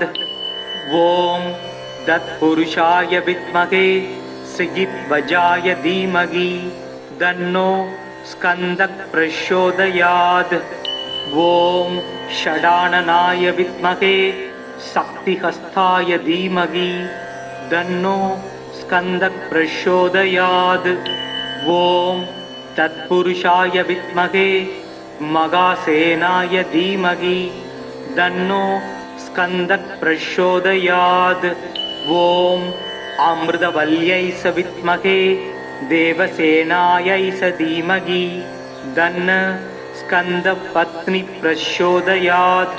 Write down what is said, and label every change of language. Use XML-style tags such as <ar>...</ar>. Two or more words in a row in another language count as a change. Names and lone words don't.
<sa>ॐ तत्पुरुषाय विद्महे शिखिध्वजाय धीमहि तन्नो स्कन्दः प्रचोदयात्. ॐ षडाननाय विद्महे शक्तिहस्ताय धीमहि तन्नो स्कन्दः प्रचोदयात्। ॐ तत्पुरुषाय विद्महे मगासेनाय धीमहि तन्नो स्कन्दः प्रचोदयात्। ॐ अमृतवल्यै च विद्महे देवसेनायै च धीमहि तन्नो स्कन्दपत्नी प्रचोदयात्।</sa>